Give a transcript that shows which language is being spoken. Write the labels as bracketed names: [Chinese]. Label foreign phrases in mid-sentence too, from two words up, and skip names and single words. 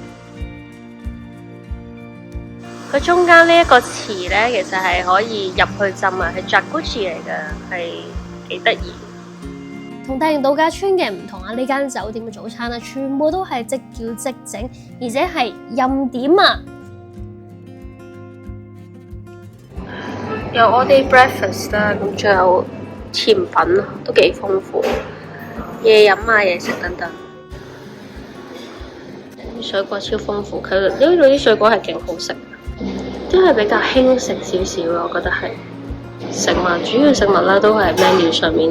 [Cantonese] 佢中間呢一個池咧，其實係可以入去浸啊，係 Jacuzzi 嚟嘅，係幾得意。同大型度假村嘅唔同啊！呢間酒店嘅早餐啊，全部都係即叫即整，而且係任點啊！有 [English] all day breakfast [Cantonese] 啦，咁仲有甜品啊，都幾豐富。嘢飲啊，嘢食等等。水果超豐富，佢呢度啲水果係勁好食，都係比較輕食少少咯，我覺得係。食物主要食物啦，都係 menu 上面。